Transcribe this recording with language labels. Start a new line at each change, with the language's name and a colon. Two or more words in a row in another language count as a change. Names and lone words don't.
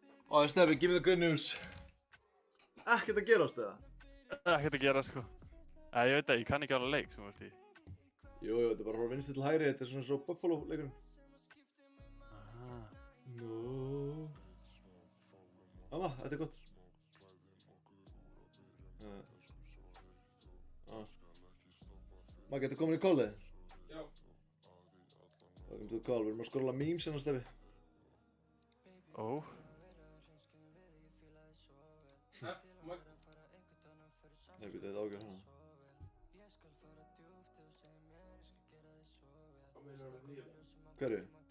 Icelandic: Ó, Steffi,
English: give me the good news.
Icelandic: Ekkert að gerast eða? Ekkert að gera sko. Ég veit það, ég kann ekki alveg leik sem þú ert í. Jú, þetta er bara frá vinstri til hægri, þetta er svona svo Buffalo leikurinn. Aha. No. Amma, þetta er gott. Maggi, þetta er komin í callið? Já.
English: Welcome to the call,
Icelandic: við erum að skrolla memes hérna, Steffi. Ó. Nei, býta þetta ágjör hana. Hverju?